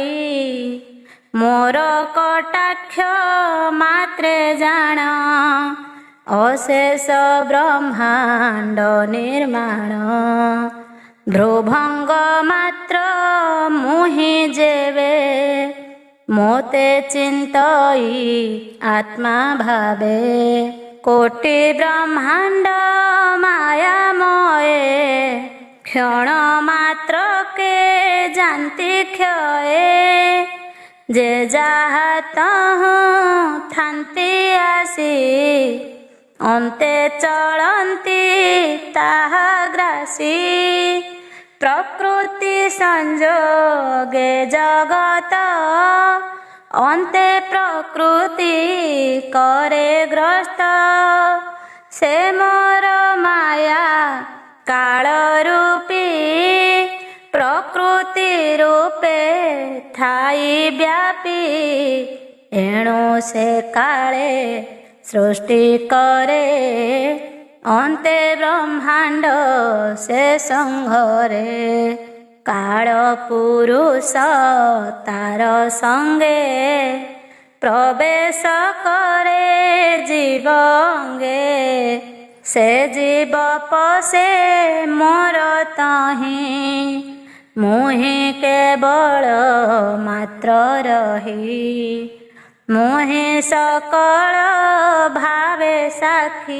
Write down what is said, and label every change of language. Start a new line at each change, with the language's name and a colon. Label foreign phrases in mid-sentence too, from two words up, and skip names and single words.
Odia: ମୋର କଟାକ୍ଷ ମାତ୍ରେ ଜାଣ ଅଶେଷ ବ୍ରହ୍ମାଣ୍ଡ ନିର୍ମାଣ ଧ୍ରୁଭଙ୍ଗ ମାତ୍ର ମୁହିଁ ଯେବେ ମୋତେ ଚିନ୍ତଇ ଆତ୍ମା ଭାବେ କୋଟି ବ୍ରହ୍ମାଣ୍ଡ ମାୟାମୟେ କ୍ଷଣ ମାତ୍ର କେ ଜାଣନ୍ତି କ୍ଷୟେ ଯେ ଯହା ତହୁଁ ଥାନ୍ତି ଆସି ଅନ୍ତେ ଚଳନ୍ତି ତାହା ଗ୍ରାସି ପ୍ରକୃତି ସଂଯୋଗେ ଜଗତ ଅନ୍ତେ ପ୍ରକୃତି କରେ ଗ୍ରସ୍ତ ସେ ମୋର ମାୟା କାଳ ରୂପୀ ପ୍ରକୃତି ରୂପେ ଥାଇ ବ୍ୟାପି ଏଣୁ ସେ କାଳେ ସୃଷ୍ଟି କରେ ଅନ୍ତେ ବ୍ରହ୍ମାଣ୍ଡ ସେ ସଂହରେ କାଳ ପୁରୁଷ ତାର ସଙ୍ଗେ ପ୍ରବେଶ କରେ ଜୀବଙ୍ଗେ ସେ ଜୀବ ପଶେ ମୋର ତହିଁ ମୁହିଁ କେବଳ ମାତ୍ର ରହି ମୁହିଁ ସକଳ ଭାବେ ସାଖୀ